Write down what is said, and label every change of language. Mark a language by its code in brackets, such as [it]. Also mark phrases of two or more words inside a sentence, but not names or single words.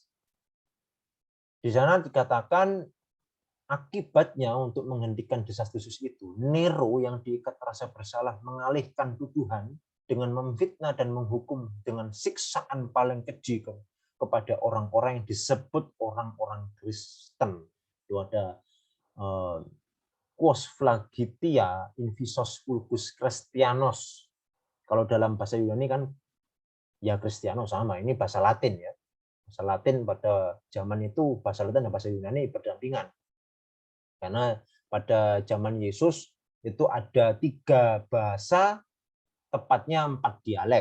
[id] Di sana dikatakan akibatnya untuk menghentikan desas-desus itu, Nero yang diikat rasa bersalah mengalihkan tuduhan dengan memfitnah dan menghukum dengan siksaan paling keji kepada orang-orang yang disebut orang-orang Kristen. Itu ada [la] quos flagitia invisos vulgus Christianos. [id] Kalau dalam bahasa Yunani kan ya Kristiano sama, ini bahasa Latin ya. Bahasa Latin pada zaman itu, bahasa Latin dan bahasa Yunani berdampingan. Karena pada zaman Yesus itu ada 3 bahasa, tepatnya 4 dialek.